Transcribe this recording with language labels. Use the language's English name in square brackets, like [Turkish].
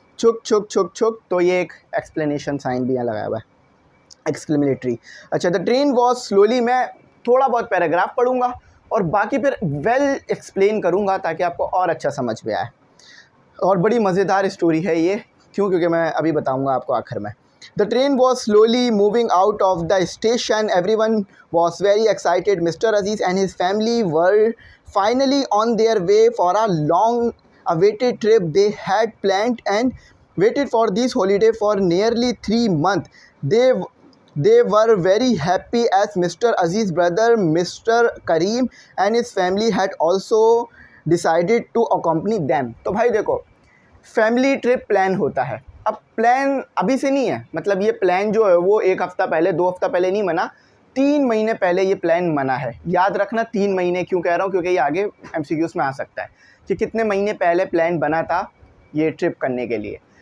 [Hindi] छुक छुक छुक छुक, तो ये एक एक्सप्लेनेशन साइन भी यहाँ लगाया हुआ है, एक्सक्लेमेटरी। अच्छा, [English] the train was slowly, [Hindi] मैं थोड़ा बहुत पैराग्राफ पढ़ूंगा और बाकी फिर वेल एक्सप्लेन करूंगा ताकि आपको और अच्छा समझ में आए। और बड़ी मज़ेदार स्टोरी है ये, क्योंकि मैं अभी बताऊंगा आपको आखिर में। [English] The train was slowly moving out of the station. Everyone was very excited. Mr. Aziz and his family were finally on their way for a long-awaited trip they had planned and waited for this holiday for nearly 3 months. They were very happy as Mr. Aziz's brother, Mr. Kareem, and his family had also decided to accompany them. [Hindi] तो भाई देखो, family trip plan होता है। अब plan अभी से नहीं है, मतलब ये प्लान जो है वो 1 हफ़्ता पहले 2 हफ़्ता पहले नहीं बना, 3 महीने पहले ये प्लान बना है। याद रखना 3 महीने क्यों कह रहा हूँ, क्योंकि ये आगे MCQs में आ सकता है कि कितने महीने पहले प्लान बना था ये ट्रिप करने के लिए।